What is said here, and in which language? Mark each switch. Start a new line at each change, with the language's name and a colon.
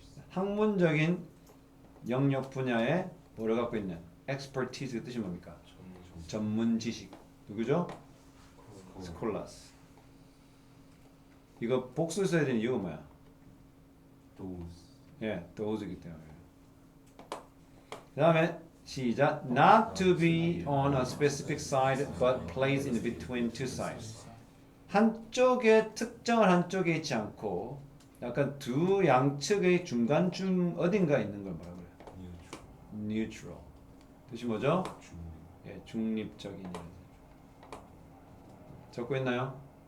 Korean: 학문적인 영역 분야에 뭐를 갖고 있는 expertise의 뜻이 뭡니까? 전문 지식. 누구죠? scholars. 이거 복수 써야 되는 이유가 뭐야? 예, those이기 때문에. 그 다음에 시작.
English: Not to be on a specific side but placed in between two sides.
Korean: 한쪽에 특정한 한쪽에 있지 않고 약간 두 양측의 중간쯤 어딘가 있는 걸 뭐라 그래요? Neutral. 뜻이 뭐죠? 예, 중립적인. 적고 있나요?